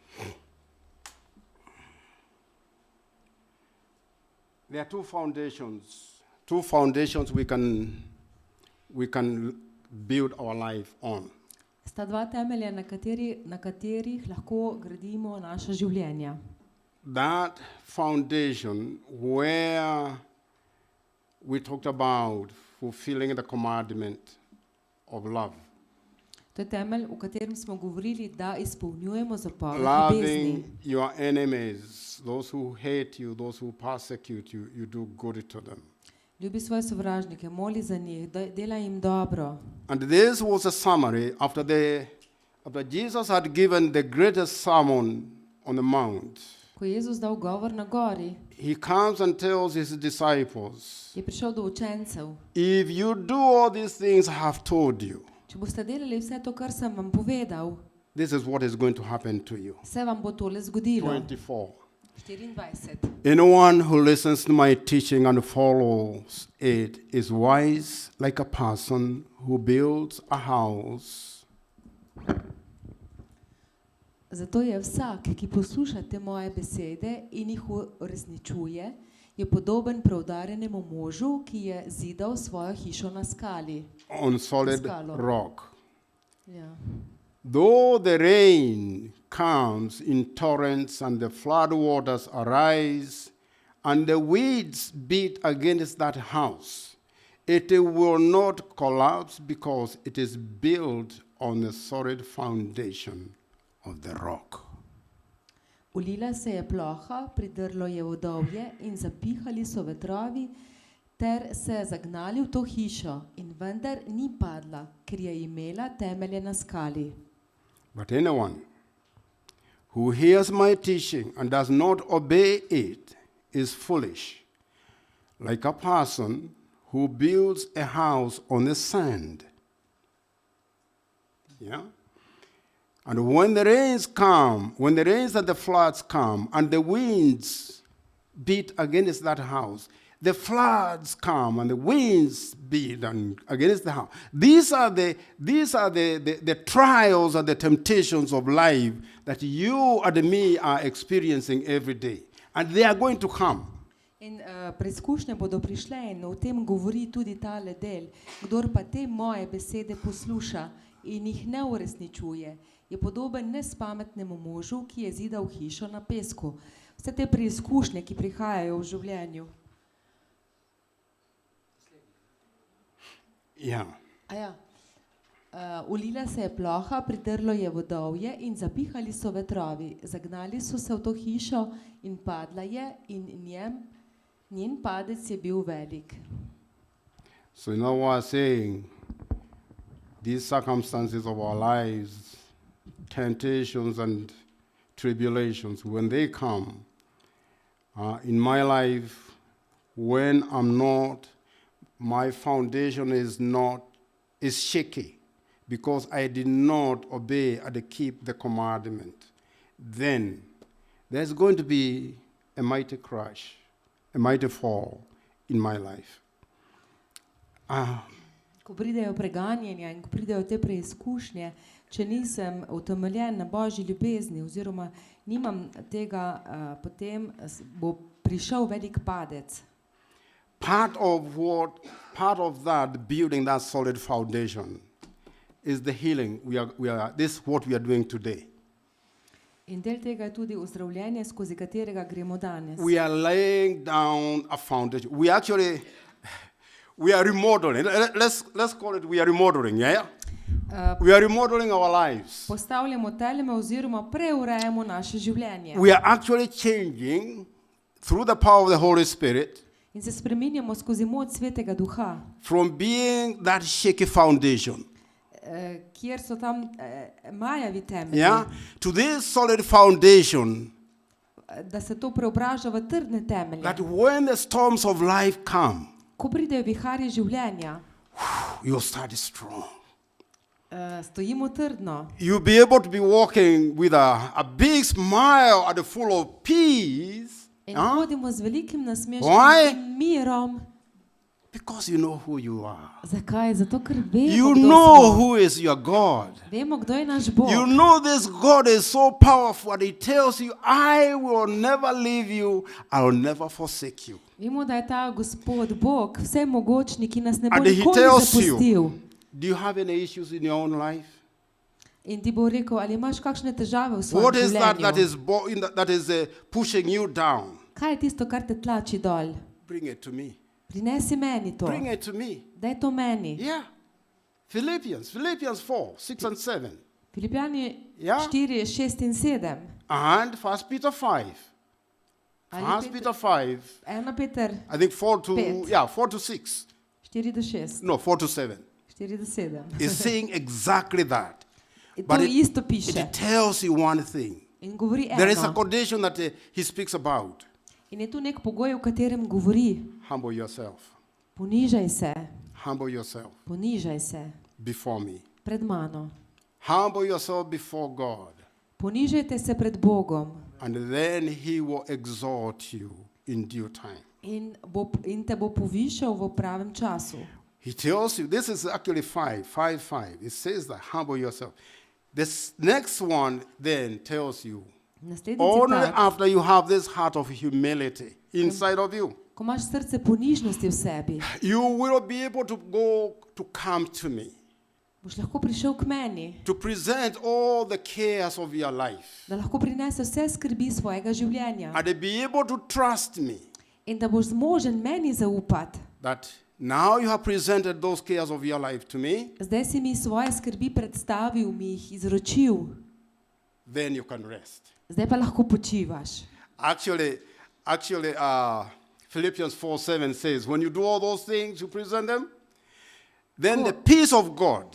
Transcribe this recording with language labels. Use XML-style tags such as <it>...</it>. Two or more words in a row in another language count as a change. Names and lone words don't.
<en>There are two foundations. Two foundations we can build our life on.</en> <sl>Sta dva temelja, na katerih lahko gradimo naša življenja.</sl> <en>That foundation where we talked about fulfilling the commandment of love.</en> <sl>To je temelj, v katerem smo govorili, da izpolnjujemo zapoved ljubezni.</sl> <en>Loving your enemies, those who hate you, those who persecute you, you do good to them.</en> <sl>Ljubi svoje sovražnike, moli za njih, delaj jim dobro.</sl> <en>And this was a summary after Jesus had given the greatest sermon on the mount.</en> <sl>Ko je Jezus dal govor na gori,</sl> <en>He comes and tells his disciples,</en> <sl>je prišel do učencev.</sl> <en>if you do all these things I have told you,</en> <sl>Če boste delali vse to, kar sem vam povedal,</sl> <en>this is what is going to happen to you.</en> <sl>se vam bo tole zgodilo. 24. 24.</sl> <en>Anyone who listens to my teaching and follows it is wise like a person who builds a house.</en> <sl>Zato je vsak, ki posluša te moje besede in jih uresničuje, je podoben preudarjenemu možu, ki je zidal svojo hišo na skali.</sl> <en>On solid</en> <sl>Skalo.</sl> <en>rock.</en> <sl>Ja.</sl> <en>Though the rain comes in torrents and the flood waters arise and the weeds beat against that house, it will not collapse because it is built on the solid foundation of the rock.</en> <sl>Ulila se je ploha, pridrlo je vodovje in zapihali so vetrovi ter se zagnali v to hišo in vendar ni padla, ker je imela temelje na skali.</sl> <en>But anyone who hears my teaching and does not obey it is foolish, like a person who builds a house on the sand. Yeah? And when the rains and the floods come, and the winds beat against that house, the floods come and the winds beat against the house. These are the trials and the temptations of life that you and me are experiencing every day. And they are going to come.</en> <sl>In preizkušnje bodo prišle in o tem govori tudi tale del. Kdor pa te moje besede posluša in jih ne uresničuje, je podoben nespametnemu možu, ki je zidal hišo na pesku. Vse te preizkušnje, ki prihajajo v življenju.</sl> <en>Yeah.</en> <sl>Ulila se je ploha, pridrlo je vodovje in zapihali so vetrovi. Zagnali so se v to hišo in padla je in njen padec je bil velik.</sl> <en>So you know what I'm saying? These circumstances of our lives, temptations and tribulations, when they come, in my life, when my foundation is shaky because I did not obey and keep the commandment, then there's going to be a mighty crash, a mighty fall in my life.</en> <sl>Ko pridejo preganjanja in ko pridejo te preizkušnje, če nisem utemeljen na Božji ljubezni oziroma nimam tega, potem bo prišel velik padec.</sl> <en>Part of that building that solid foundation is the healing. This is what we are doing today.</en> <sl>In del tega je tudi ozdravljenje, skozi katerega gremo danes.</sl> <en>We are laying down a foundation. We are remodeling. Let's call it, we are remodeling, yeah? We are remodeling our lives.</en> <sl>Postavljamo temelje oziroma preurejamo naše življenje.</sl> <en>We are actually changing through the power of the Holy Spirit</en> <sl>In se spreminjamo skozi moč Svetega Duha,</sl> <en>from being that shaky foundation,</en> <sl>kjer so tam majavi temelji,</sl> <en>yeah, to this solid foundation</en> <sl>da se to preobraža v trdne temelje.</sl> <en>that when the storms of life come,</en> <sl>Ko pridejo viharji življenja,</sl> <en>you'll start strong.</en> <sl>stojimo trdno.</sl> <en>You'll be able to be walking with a big smile and full of peace.</en> <sl>In</sl> <en>Huh?</en> <sl>hodimo z velikim nasmeškom</sl> <en>Why?</en> <sl>in mirom.</sl> <en>Because you know who you are.</en> <sl>Zakaj? Zato, ker vemo,</sl> <en>You</en> <sl>kdo</sl> <en>know</en> <sl>smo.</sl> <en>who is your God.</en> <sl>Vemo, kdo je naš Bog.</sl> <en>You know this God is so powerful and He tells you, I will never leave you, I will never forsake you.</en> <sl>Vemo, da je ta Gospod Bog vsemogočni, ki nas ne bo</sl> <en>And He</en> <sl>nikoli</sl> <en>tells you,</en> <sl>zapustil.</sl> <en>do you have any issues in your own life?</en> <sl>In ti bo rekel, ali imaš kakšne težave v svojem</sl> <en>What is that</en> <sl>življenju?</sl> <en>that is pushing you down?</en> <sl>Kaj je tisto, kar te tlači dol?</sl> <en>Bring it to me.</en> <sl>Prinesi meni to.</sl> <en>Bring it to me.</en> <sl>Daj to meni.</sl> <en>Yeah. Philippians 4, 6 and 7.</en> <sl>Filipjani Ja. 4, 6 in 7.</sl> <en>And 1 Peter 5.</en> <sl>Ali</sl> <en>1 Peter 5,</en> <sl>1 Peter</sl> <en>I think 4 to,</en> <sl>Pet.</sl> <en>4 to 6.</en> <sl>4 do 6.</sl> <en>No, 4 to 7.</en> <sl>4 do 7.</sl> <en>Is saying exactly that.</en> <sl>In</sl> <en>But</en> <sl>to</sl> <en>it-</en> <sl>isto piše.</sl> <en>It tells you one thing.</en> <sl>In govori</sl> <en>There is a</en> <sl>eno.</sl> <en>condition that he speaks about.</en> <sl>In je tu nek pogoj, v katerem govori.</sl> <en>Humble yourself.</en> <sl>Ponižaj se.</sl> <en>Humble yourself</en> <sl>Ponižaj se.</sl> <en>before me.</en> <sl>Pred mano.</sl> <en>Humble yourself before God.</en> <sl>Ponižajte se pred Bogom.</sl> <en>And then He will exalt you in due time.</en> <sl>In te bo povišal v pravem času.</sl> <en>He tells you, this is actually 5. It says that, humble yourself. This next one then tells you,</en> <sl>Naslednji</sl> <en>only</en> <sl>citat.</sl> <en>after you have this heart of humility inside of you,</en> <sl>Ko imaš srce ponižnosti v sebi,</sl> <en>you will be able to come to me,</en> <sl>boš lahko prišel k meni,</sl> <en>to present all the cares of your life,</en> <sl>da lahko prinese vse skrbi svojega življenja</sl> <en>and be able to trust me</en> <sl>in da boš zmožen meni zaupati.</sl> <en>that now you have presented those cares of your life to me,</en> <sl>Zdaj si mi svoje skrbi predstavil, mi jih izročil,</sl> <en>then you can rest.</en> <sl>zdaj pa lahko počivaš.</sl> <en>Actually, Philippians 4:7 says, when you do all those things, you present them, then the peace of God,</en>